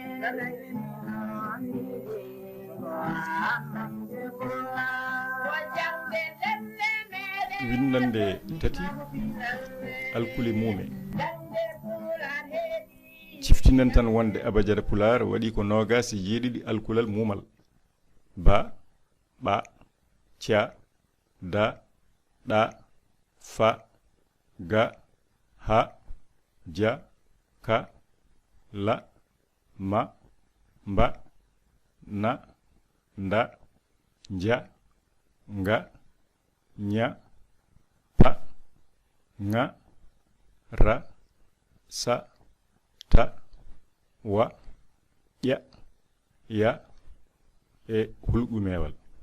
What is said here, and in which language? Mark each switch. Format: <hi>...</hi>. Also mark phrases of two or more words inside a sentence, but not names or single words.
<ff>windande tati alkuli muume ciftinan tan wonde abajara pular waɗi ko nogasi jeeɗiɗi alkulal muumal ba ɓa cia da ɗa fa ga ha ja ka la ma mba na nda nja nga nya pa nga ra sa ta wa ya ya e hulɓumewal</ff>